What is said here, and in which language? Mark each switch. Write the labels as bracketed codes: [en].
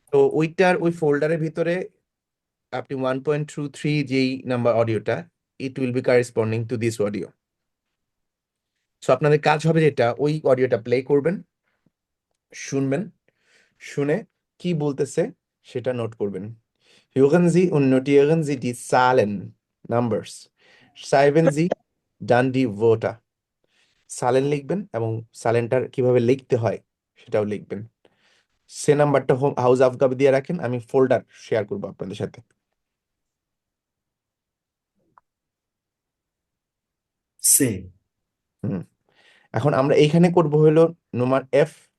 [bn] তো ওই ফোল্ডারের ভিতরে আপনি 1.23 যেই নাম্বার অডিওটা, [en] It will be corresponding to this audio. [bn] So আপনাদের কাজ হবে যেটা, ওই অডিওটা প্লে করবেন, শুনবেন, শুনে কি বলতেছে সেটা নোট করবেন। [de] Hören Sie und notieren Sie die Zahlen, Numbers. Schreiben Sie dann die Wörter. [bn] সালেন লিখবেন এবং সালেনটার কিভাবে লিখতে হয় সেটাও লিখবেন। সে নাম্বারটা হাউস আফগাবে দিয়ে রাখেন, আমি ফোল্ডার শেয়ার করবো আপনাদের সাথে। সে হুম, এখন আমরা এইখানে করব হলো নোমার এফ।